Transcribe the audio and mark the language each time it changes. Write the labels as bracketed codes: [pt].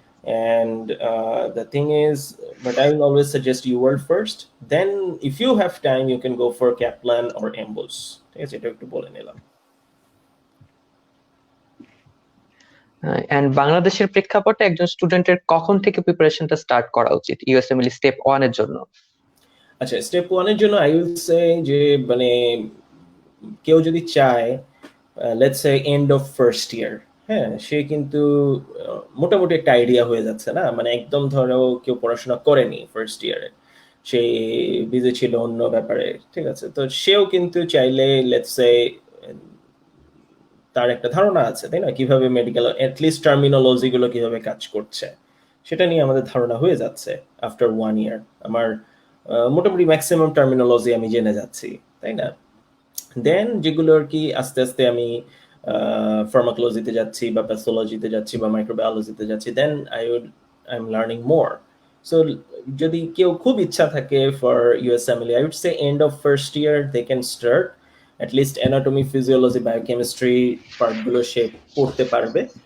[en] And the thing is, but I will always suggest UWorld first. Then, if you have time, you can go for Kaplan or Embos. [bn] ঠিক আছে, এটা একটু বলে নিলাম। And বাংলাদেশের প্রেক্ষাপটে একজন স্টুডেন্টের কখন থেকে প্রিপারেশনটা স্টার্ট করা উচিত ইউএসএমএলই স্টেপ 1 এর জন্য? আচ্ছা, স্টেপ 1 এর জন্য আই উইল সে যে মানে কেউ যদি চায় let's say end of first year, হ্যাঁ, সে কিন্তু মোটামুটি একটা আইডিয়া হয়ে যাচ্ছে না, মানে একদম ধরো কেউ পড়াশোনা করেনি ফার্স্ট ইয়ারে, সে বিজি ছিল অন্য ব্যাপারে, ঠিক আছে, তো সেও কিন্তু চাইলে লেটস সে তার একটা ধারণা আছে, তাই না, কিভাবে মেডিকেল অ্যাটলিস্ট টার্মিনোলজি গুলো কিভাবে কাজ করছে সেটা নিয়ে আমাদের ধারণা হয়ে যাচ্ছে আফটার 1 ইয়ার। আমার মোটামুটি ম্যাক্সিমাম টার্মিনোলজি আমি জেনে যাচ্ছি, তাই না। দেন যেগুলো আর কি আস্তে আস্তে আমি ফার্মাকোলজিতে যাচ্ছি বা প্যাথোলজিতে যাচ্ছি বা মাইক্রোবায়োলজিতে যাচ্ছি, [en] Then I am learning more. [bn] So যদি কেউ খুব ইচ্ছা থাকে [en] for USMLE, I would say end of first year they can start at least anatomy, physiology, biochemistry [bn] পার্টগুলো সে পড়তে পারবে।